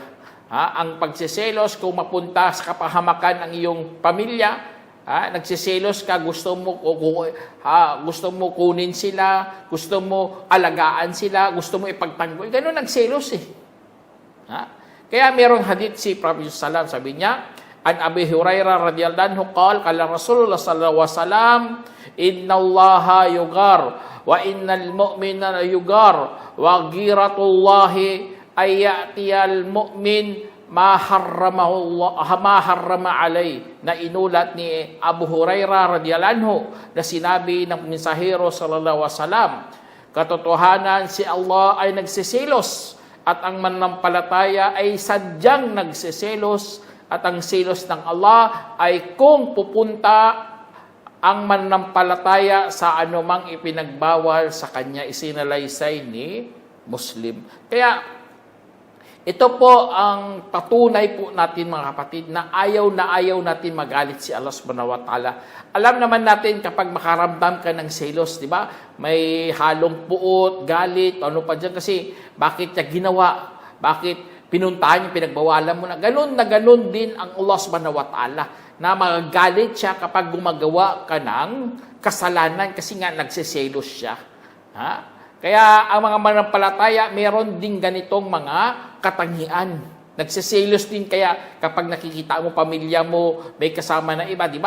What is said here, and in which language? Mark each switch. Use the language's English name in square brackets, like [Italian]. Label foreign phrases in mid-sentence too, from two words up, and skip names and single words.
[Filipino] Ang pagseselos, kung mapunta sa kapahamakan ng iyong pamilya, nagsiselos ka, gusto mo kunin sila, gusto mo alagaan sila, gusto mo ipagtanggol. Ganun nagselos Kaya merong hadith si Prophet Sallam, sabi niya, [Arabic] عن أبي هريرة رضي الله عنه قال رسول الله صلى الله عليه وسلم، إن الله يغار وإن المؤمن يغار وغيرة الله أن يأتي المؤمن ما حرّم عليه, [Filipino] na inulat ni Abu Hurairah [Arabic] رضي الله عنه [Filipino] na sinabi ng mensahero [Arabic] صلى الله عليه وسلم, [Filipino] katotohanan si Allah ay nagsiselos at ang mananampalataya ay sadyang nagsiselos, at ang selos ng Allah ay kung pupunta ang mananampalataya sa anumang ipinagbawal sa kanya, isinalaysay ni Muslim. Kaya ito po ang patunay po natin mga kapatid na ayaw natin magalit si Allah [Arabic] سبحانه وتعالى. [Filipino] Alam naman natin kapag makaramdam ka ng selos, di ba? May halong puot, galit, ano pa dyan kasi bakit niya ginawa? Bakit pinuntahan niya, pinagbawalan mo na? Ganun din ang Allah [Arabic] سبحانه وتعالى [Filipino] na magagalit siya kapag gumagawa ka ng kasalanan kasi nga nagsiselos siya. Kaya ang mga manampalataya, meron din ganitong mga katangian. Nagsiselos din kaya kapag nakikita mo pamilya mo, may kasama na iba, di ba?